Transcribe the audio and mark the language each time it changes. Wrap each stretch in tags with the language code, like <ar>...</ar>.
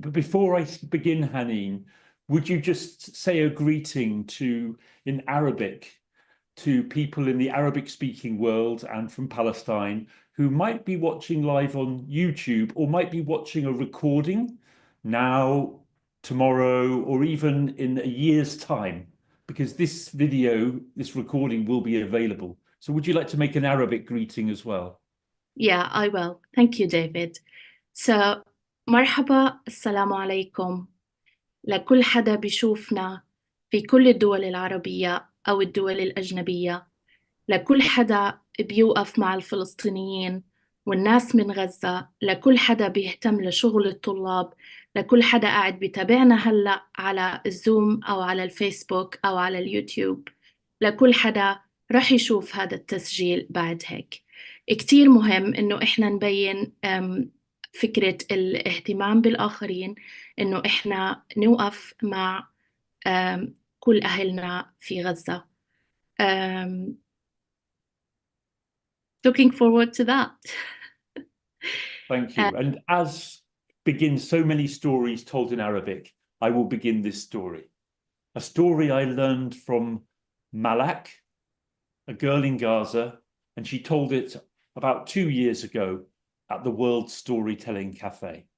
<en>But before I begin, Haneen, would you just say a greeting in Arabic to people in the Arabic-speaking world and from Palestine who might be watching live on YouTube or might be watching a recording now, tomorrow, or even in a year's time, because this video, this recording will be available. So would you like to make an Arabic greeting as well? Yeah, I will. Thank you, David.</en> <ar>So, مرحبا، السلام عليكم لكل حدا بيشوفنا في كل الدول العربية أو الدول الأجنبية، لكل حدا بيوقف مع الفلسطينيين والناس من غزة، لكل حدا بيهتم لشغل الطلاب، لكل حدا قاعد بيتابعنا هلأ على الزوم أو على الفيسبوك أو على اليوتيوب، لكل حدا رح يشوف هذا التسجيل بعد هيك. كتير مهم إنه إحنا نبين فكرة الاهتمام بالآخرين، إنه إحنا نوقف مع كل أهلنا في غزة.</ar> <en>Looking forward to that. Thank you. And as begin so many stories told in Arabic, I will begin this story. A story I learned from Malak, a girl in Gaza, and she told it about 2 years ago at the World Storytelling Cafe.</en>